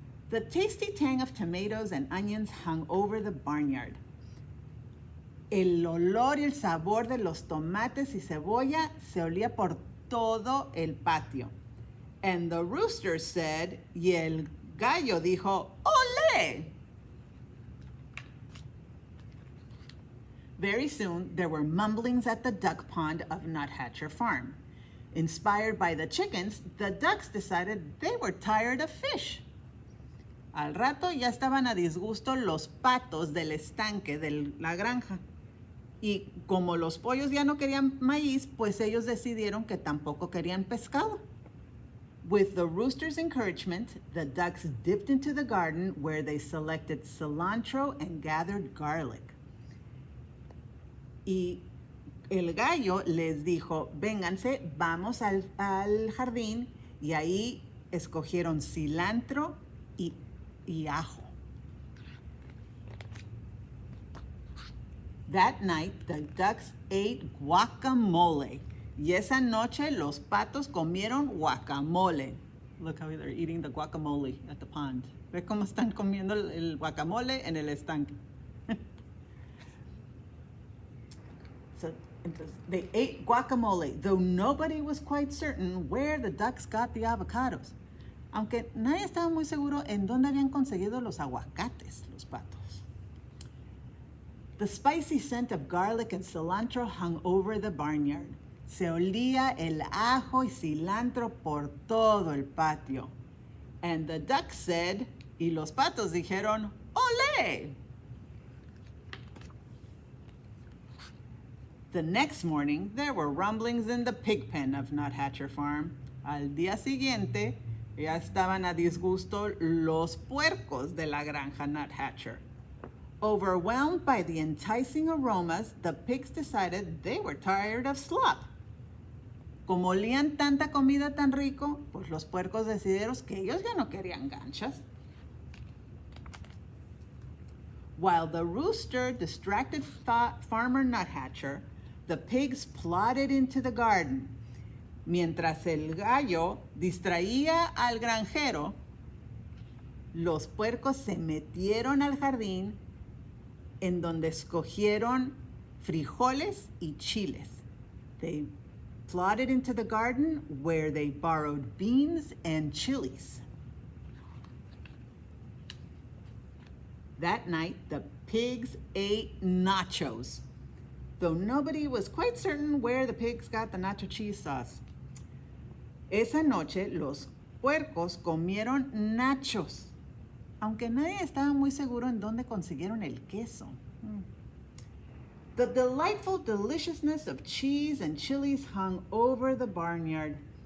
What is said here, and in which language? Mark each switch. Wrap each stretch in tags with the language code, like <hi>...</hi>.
<en>The tasty tang of tomatoes and onions hung over the barnyard.</en> <es>El olor y el sabor de los tomates y cebolla se olía por todo el patio.</es> <en>And the rooster said,</en> <es>y el gallo dijo, ¡Olé!</es> <en>Very soon, there were mumblings at the duck pond of Nuthatcher Farm. Inspired by the chickens, the ducks decided they were tired of fish.</en> <es>Al rato ya estaban a disgusto los patos del estanque de la granja. Y como los pollos ya no querían maíz, pues ellos decidieron que tampoco querían pescado.</es> <en>With the rooster's encouragement, the ducks dipped into the garden where they selected cilantro and gathered garlic.</en> <es>Y el gallo les dijo, vénganse, vamos al jardín, y ahí escogieron cilantro y ajo.</es> <en>That night, the ducks ate guacamole.</en> <es>Y esa noche los patos comieron guacamole.</es> <en>Look how they're eating the guacamole at the pond.</en> <es>Ve cómo están comiendo el guacamole en el estanque.</es> <en>So they ate guacamole, though nobody was quite certain where the ducks got the avocados.</en> <es>Aunque nadie estaba muy seguro en dónde habían conseguido los aguacates, los patos.</es> <en>The spicy scent of garlic and cilantro hung over the barnyard.</en> <es>Se olía el ajo y cilantro por todo el patio.</es> <en>And the ducks said,</en> <es>y los patos dijeron, ¡Olé!</es> <en>The next morning, there were rumblings in the pig pen of Nuthatcher Farm.</en> <es>Al día siguiente, ya estaban a disgusto los puercos de la granja Nuthatcher.</es> <en>Overwhelmed by the enticing aromas, the pigs decided they were tired of slop.</en> <es>Como olían tanta comida tan rico, pues los puercos decidieron que ellos ya no querían ganchas.</es> <en>While the rooster distracted Farmer Nuthatcher, the pigs plodded into the garden.</en> <es>Mientras el gallo distraía al granjero, los puercos se metieron al jardín en donde escogieron frijoles y chiles.</es> <en>They plodded into the garden where they borrowed beans and chilies. That night, the pigs ate nachos, though nobody was quite certain where the pigs got the nacho cheese sauce.</en> <es>Esa noche, los puercos comieron nachos, aunque nadie estaba muy seguro en dónde consiguieron el queso.</es> <en>The delightful deliciousness of cheese and chilies hung over the barnyard.</en>